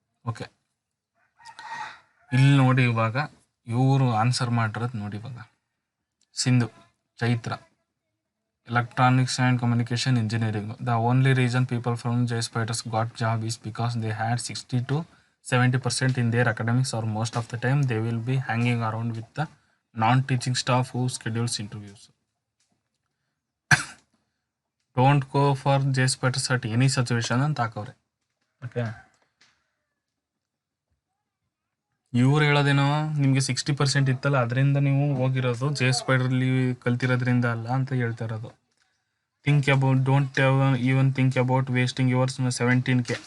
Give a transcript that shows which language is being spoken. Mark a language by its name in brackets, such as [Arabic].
[Kannada] Okay, ಇಲ್ಲಿ ನೋಡಿ ಇವಾಗ ಇವರು ಆನ್ಸರ್ ಮಾಡಿರೋದು ನೋಡಿ. ಇವಾಗ Sindhu Chaitra, electronics and communication engineering. [English] The only reason people from J Spiders got job is because they had 60 to 70% in their academics, or most of the time they will be hanging around with the non-teaching staff who schedules interviews. Don't go for J Spiders at any situation [Kannada] ಅಂತ ಹಾಕವ್ರೆ. Okay, ಇವ್ರು ಹೇಳೋದೇನೋ ನಿಮಗೆ 60% ಇತ್ತಲ್ಲ ಅದರಿಂದ ನೀವು ಹೋಗಿರೋದು, J Spiderಲಿ ಕಲ್ತಿರೋದ್ರಿಂದ ಅಲ್ಲ ಅಂತ ಹೇಳ್ತಾ ಇರೋದು. [English] Think about, don't even think about wasting yours 17K.